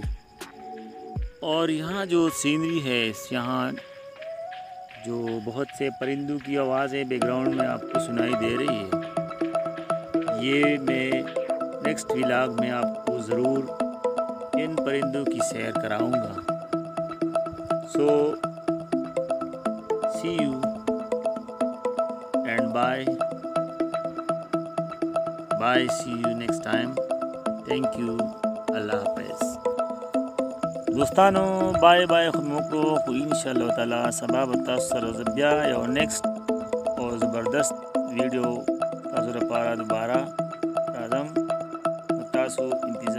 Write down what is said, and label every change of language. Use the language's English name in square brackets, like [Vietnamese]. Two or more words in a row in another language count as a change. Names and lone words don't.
[Urdu] اور یہاں جو سینری ہے، یہاں جو بہت سے پرندوں کی آوازیں بیک گراؤنڈ میں آپ کو سنائی دے رہی ہے، یہ میں نیکسٹ ولاگ میں آپ کو ضرور ان پرندوں کی سیر کراؤں گا. [English] so see you and bye see you next time. thank you. [Pashto] اللہ حافظ دوستانو. بائے خموکو خو انشاءاللہ تعالی سبا به تاسو سره زه بیا یو نیکسٹ او زبردست ویډیو تاسو لپاره دوباره راځم. تاسو